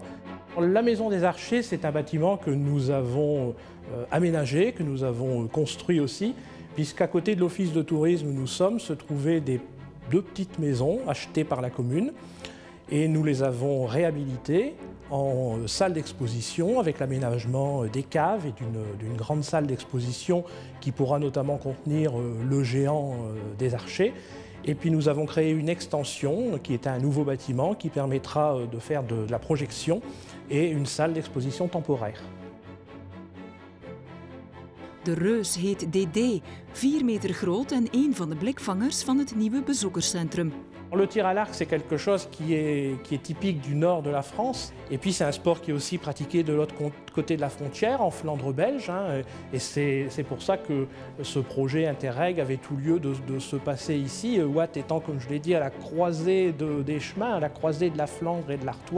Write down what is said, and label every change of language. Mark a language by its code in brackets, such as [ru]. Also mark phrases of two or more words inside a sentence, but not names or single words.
[fr] La Maison des Archers, c'est un bâtiment que nous avons aménagé, que nous avons construit aussi, puisqu'à côté de l'Office de tourisme où nous sommes se trouvaient 2 petites maisons achetées par la commune et nous les avons réhabilitées en salle d'exposition avec l'aménagement des caves et d'une grande salle d'exposition qui pourra notamment contenir le géant des archers. Et puis nous avons créé une extension qui est un nouveau bâtiment qui permettra de faire de la projection et une salle d'exposition temporaire. [nl] De reus heet DD, 4 meter groot en een van de blikvangers van het nieuwe bezoekerscentrum. [fr] Le tir à l'arc, c'est quelque chose qui est typique du nord de la France. Et puis c'est un sport qui est aussi pratiqué de l'autre côté de la frontière, en Flandre belge. Et c'est pour ça que ce projet Interreg avait tout lieu de se passer ici. Watt étant, comme je l'ai dit, à la croisée des chemins, à la croisée de la Flandre et de l'Artois.